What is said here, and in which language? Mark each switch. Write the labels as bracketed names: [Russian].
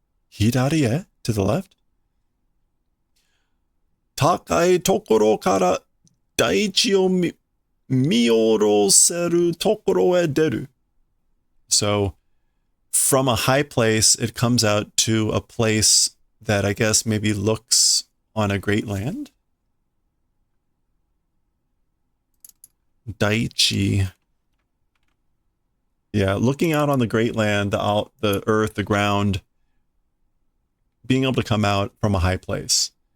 [Japanese] 左へ [English] to the left? [Japanese] 高いところから大地を見下ろせるところへ出る. [English] So, from a high place, it comes out to a place that I guess maybe looks on a great land? Daichi. Yeah, looking out on the great land, the earth, the ground, being able to come out from a high place.